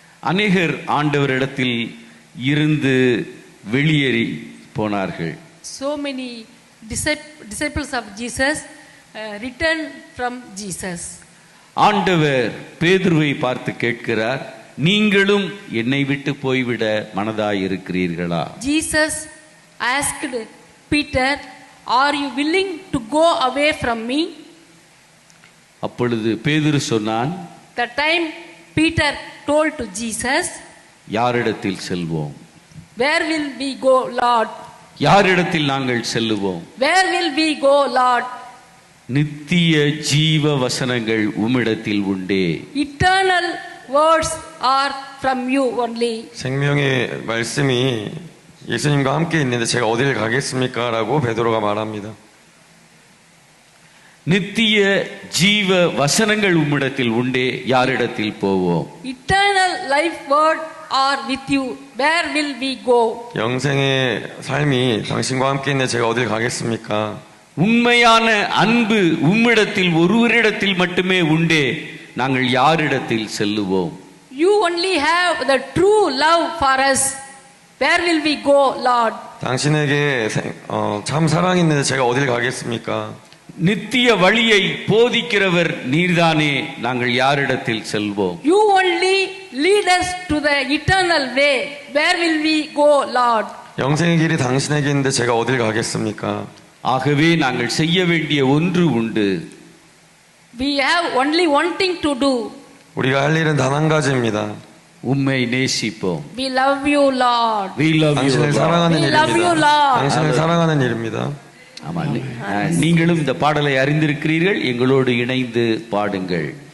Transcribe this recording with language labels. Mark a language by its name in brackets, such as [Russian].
[Tamil] அநேகர் ஆண்டவரிடத்தில் இருந்து வெளியேறி போனார்கள். [English] so many disciples of Jesus returned from Jesus. [Tamil] ஆண்டவர் பேதுருவை பார்த்து கேட்கிறார், நீங்களும் என்னை விட்டு போய்விட மனதாய் இருக்கிறீர்களா? [English] Jesus asked Peter, are you willing to go away from me? [Tamil] அப்பொழுது பேதுரு சொன்னான், [English] The time Peter told to Jesus, [Tamil] யாரிடத்தில் செல்வோம்? [English] where will we go, Lord? [Tamil] யாரிடத்தில் நாங்கள் செல்லுவோம்? [English] Where will we go, Lord? [Tamil] நித்திய ஜீவ வசனங்கள் உம்மிடத்தில் உண்டே. [English] Eternal words are from you only. [Korean] 생명의 말씀이 예수님과 함께 있는데 제가 어디를 가겠습니까? 라고 베드로가 말합니다. [Tamil] நித்திய ஜீவ வசனங்கள் உம்மிடத்தில் உண்டே, யாரிடத்தில் போவோம்? [English] Eternal life word are with you, where will we go? [Korean] 영생의 삶이 당신과 함께 있는데 제가 어딜 가겠습니까? [Tamil] உண்மையான அன்பு உம்மிடத்தில் ஒருவரிடத்தில் மட்டுமே உண்டே, நாங்கள் யாரிடத்தில் செல்லுவோம்? [English] You only have the true love for us. Where will we go, Lord? [Korean] 당신에게 참 사랑이 있는데 제가 어딜 가겠습니까? [Tamil] நித்திய வழியை போதிக்கிறவர் நீர்தானே, நாங்கள் யாரிடத்தில் செல்வோம்? [English] You only lead us to the eternal way. Where will we go, Lord? [Korean] 영생의 길이 당신에게 있는데 제가 어딜 가겠습니까? [Tamil] ஆகவே நாங்கள் செய்ய வேண்டிய ஒன்று உண்டு. [English] We have only one thing to do. [Korean] 우리가 할 일은 단 한 가지입니다. [Tamil] உம்மை நேசிப்போம். [English] We love you, Lord. We love you, [Korean] 당신을 [English] Lord. [Korean] 사랑하는 [English] We love you, [Korean] 일입니다. [English] Lord. [Korean] 당신을 사랑하는 일입니다. [Tamil] ஆமா, நீங்களும் இந்த பாடலை அறிந்திருக்கிறீர்கள், எங்களோடு இணைந்து பாடுங்கள்.